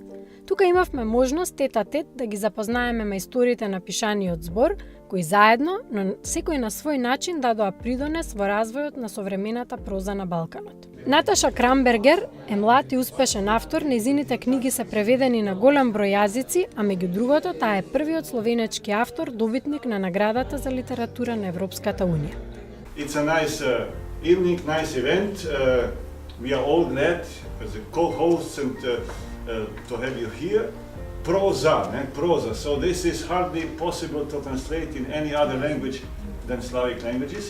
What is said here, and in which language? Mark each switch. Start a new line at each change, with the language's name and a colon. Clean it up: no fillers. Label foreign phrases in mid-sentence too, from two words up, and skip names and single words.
Macedonian: Тука имавме можност тет-а-тет да ги запознаеме мајсториите на пишаниот збор, кои заедно, но секој на свој начин дадоа придонес во развојот на современата проза на Балканот. Наташа Крамбергер е млад и успешен автор, нејзините книги се преведени на голем број јазици, а меѓу другото таа е првиот словенечки автор добитник на наградата за литература на Европската унија.
English: It's a nice evening, nice event. We are all glad as a co-hosts and to have you here. Prosa. So this is hardly possible to translate in any other language than Slavic languages.